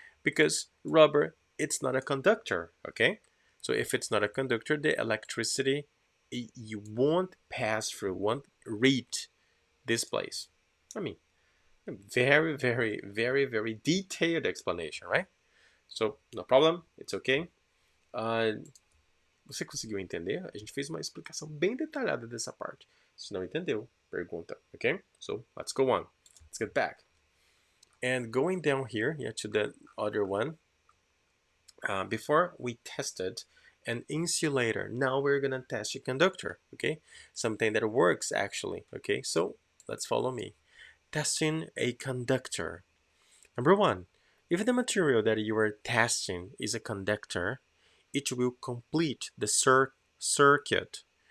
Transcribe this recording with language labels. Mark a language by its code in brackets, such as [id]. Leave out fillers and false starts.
[en] Because rubber, it's not a conductor, okay? So if it's not a conductor, the electricity, you won't pass through, won't reach this place. I mean, very, very, very, very detailed explanation, right? So, no problem, it's okay. [pt] Você conseguiu entender? A gente fez uma explicação bem detalhada dessa parte. Se não entendeu, pergunta, okay? [en] So, let's go on. Let's get back. And going down here, yeah, to the other one, before we tested an insulator, now we're gonna test a conductor, okay? Something that works actually, okay? So, let's follow me. Testing a conductor. Number one, if the material that you are testing is a conductor, it will complete the circuit.